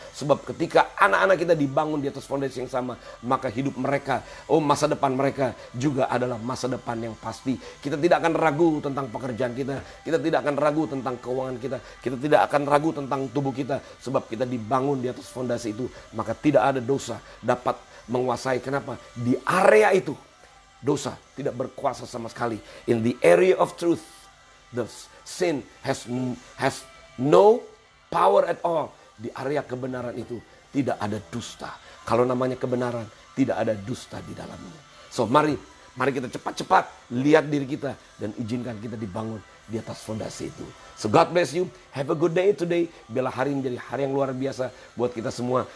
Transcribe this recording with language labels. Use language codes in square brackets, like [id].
[id] Sebab ketika anak-anak kita dibangun di atas fondasi yang sama, maka hidup mereka, masa depan mereka juga adalah masa depan yang pasti. Kita tidak akan ragu tentang pekerjaan kita. Kita tidak akan ragu tentang keuangan kita. Kita tidak akan ragu tentang tubuh kita. Sebab kita dibangun di atas fondasi itu, maka tidak ada dosa dapat menguasai. Kenapa? Di area itu dosa tidak berkuasa sama sekali. [en] In the area of truth, the sin has no power at all. [id] Di area kebenaran itu tidak ada dusta. Kalau namanya kebenaran, tidak ada dusta di dalamnya. So mari kita cepat-cepat lihat diri kita dan izinkan kita dibangun di atas fondasi itu. [en] So God bless you. Have a good day today. [id] Biarlah hari ini menjadi hari yang luar biasa buat kita semua.